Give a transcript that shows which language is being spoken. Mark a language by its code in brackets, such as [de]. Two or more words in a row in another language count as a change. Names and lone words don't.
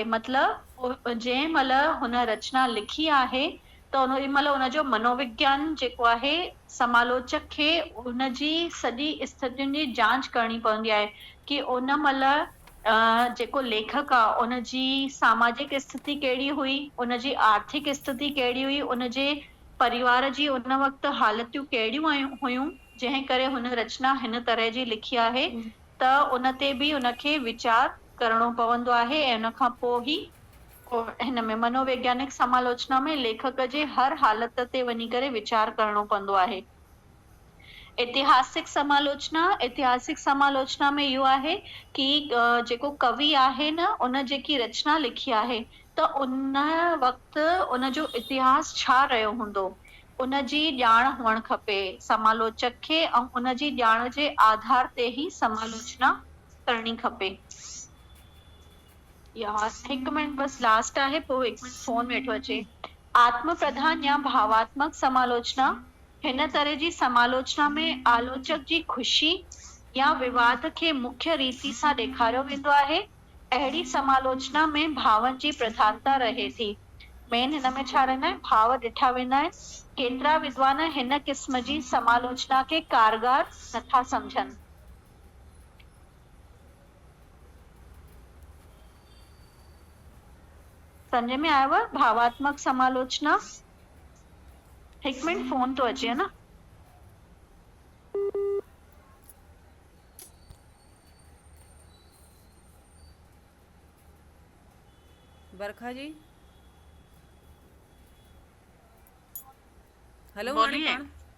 [sd] मतिलबु जंहिं महिल हुन रचना लिखी आहे त उन महिल उनजो मनोविज्ञान जेको आहे समालोचक खे उनजी सॼी स्थितियुनि जी जांच करणी पवंदी आहे कि उन महिल जेको लेखक आहे उनजी सामाजिक स्थिति कहिड़ी हुई, उनजी आर्थिक स्थिति कहिड़ी हुई, उनजे परिवार जी उन वक़्तु हालतियूं कहिड़ियूं हुयूं जंहिं करे हुन रचना हिन तरह जी लिखी आहे। त उन ते बि उनखे वीचार करणो पवंदो आहे ऐं उन खां पोइ ई हिन में मनोवैज्ञानिक समालोचना में लेखक जे हर हालत ते वञी करे वीचार करणो पवंदो आहे। ऐतिहासिक समालोचना में इहो आहे कि जेको कवि आहे न, उन जेकी रचना लिखी आहे त उन वक़्तु उनजो इतिहास छा रहियो हूंदो, उनजी ॼाण हुअणु खपे समालोचक खे ऐं उनजी ॼाण जे आधार ते ई समालोचना करणी खपे। यार हिकु मिनट बस लास्ट आहे, पोइ हिकु मिनट फोन वेठो अचे। आत्म प्रधान या भावात्मक समालोचना। हिन तरह जी समालोचना में आलोचक जी ख़ुशी या विवाद खे मुख्य रीति सां ॾेखारियो वेंदो आहे। अहिड़ी समालोचना में भावनि जी प्रधानता रहे थी। मेन हिन में छा रहंदा आहिनि, भाव ॾिठा वेंदा आहिनि। केतिरा विद्वान हिन क़िस्म जी समालोचना खे कारगर नथा सम्झनि। समझ में आयव भावात्मक समालोचना? हिकु मिनट फोन तो अचे न। [hi] बरखा जी, हेलो बोलिए। [sd] हाणे पाण